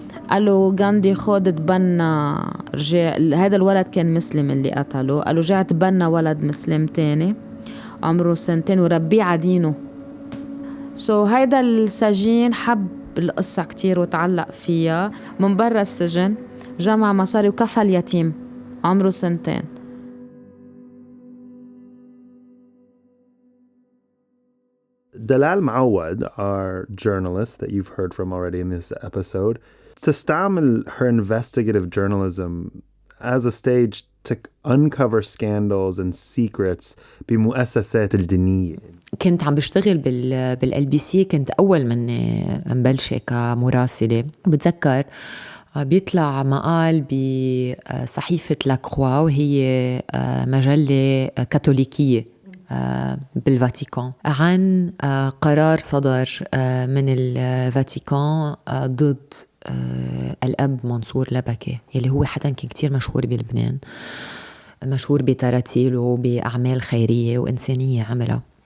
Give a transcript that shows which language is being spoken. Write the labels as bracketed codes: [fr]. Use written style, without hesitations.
[ar] قالوا غاندي خود تبنى, رجع هذا الولد كان مسلم اللي قتله, قالوا رجع تبنى ولد مسلم تاني عمره 2 سنين وربيه على دينه. هيدا السجين حب القصة كتير وتعلق فيها. من برا السجن جمع مصاري وكفى اليتيم عمره 2 سنين. [en] Dalal Mawad, our journalist that you've heard from already in this episode, [ar] تستعمل [en] her investigative journalism as a stage to uncover scandals and secrets [ar] بمؤسسات الدينية. كنت عم بشتغل بالLBC, كنت أول من مبلشة كمراسلة. بتذكر بيطلع مقال بصحيفة لاقو, وهي مجلة كاثوليكية بالفاتيكان, عن قرار صدر من الفاتيكان ضد الأب منصور لبكي, اللي هو حتى كان كتير مشهور بلبنان, مشهور بتراتيله وبأعمال خيرية وإنسانية عملها.